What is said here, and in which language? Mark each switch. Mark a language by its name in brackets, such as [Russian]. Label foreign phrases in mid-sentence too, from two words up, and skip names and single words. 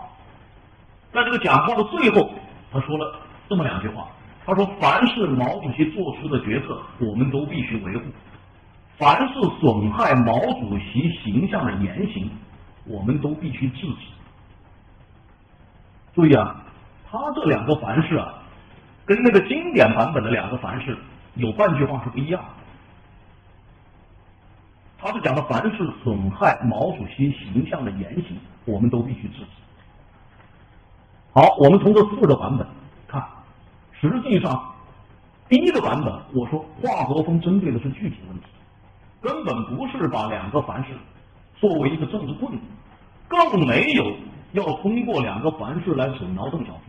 [Chinese] 在這個講話的最後，他說了這麼2句話，他說：凡是毛主席做出的決策，我們都必須維護；凡是損害毛主席形象的言行，我們都必須制止。注意啊，他這2個凡是啊，跟那個經典版本的2個凡是有半句話是不一樣的。他是講的凡是損害毛主席形象的言行，我們都必須制止。好，我們從這4個版本看，實際上第1個版本我說華國鋒針對的是具體問題，根本不是把2個凡是作為一個政治棍子，更沒有要通過2個凡是來阻撓鄧小平。